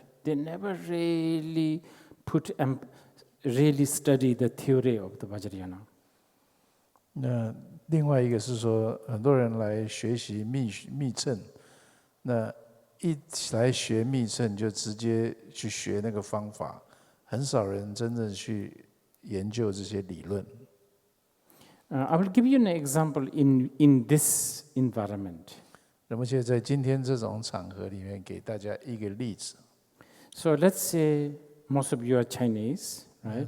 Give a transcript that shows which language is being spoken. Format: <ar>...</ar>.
<en>They never really really study the theory of the Vajrayana.</en> <zh>那另外一个是说，很多人来学习密乘，那一来学密乘就直接去学那个方法，很少人真正去研究这些理论。</zh> <en>I will give you an example in this environment.</en> <zh>那么，在今天这种场合里面，给大家一个例子。</zh> <en>So let's say most of you are Chinese, right?</en>